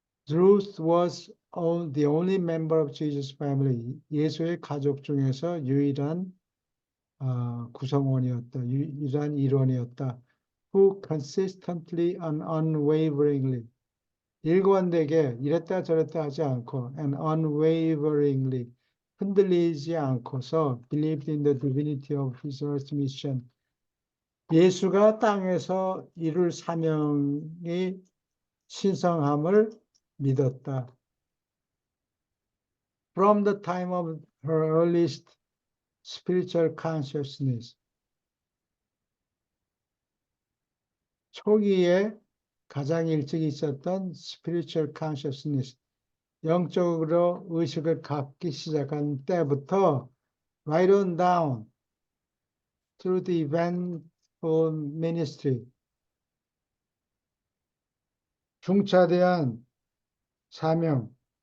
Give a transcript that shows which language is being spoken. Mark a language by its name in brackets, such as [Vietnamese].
[English] Ruth was the only member of Jesus' family. [Korean] 예수의 가족 중에서 유일한 구성원이었다. 유일한 일원이었다. [English] Who consistently and unwaveringly [Korean] 일관되게 이랬다 저랬다 하지 않고 [English] and unwaveringly [Korean] 흔들리지 않고서 [English] believed in the divinity of his earth mission. [Korean] 예수가 땅에서 이룰 사명이 신성함을 믿었다. [English] From the time of her earliest spiritual consciousness. [Korean] 초기에 가장 일찍 있었던 [English] spiritual consciousness, [Korean] 영적으로 의식을 갖기 시작한 때부터 [English] right on down through the eventful ministry, [Korean] 중차대한 사명,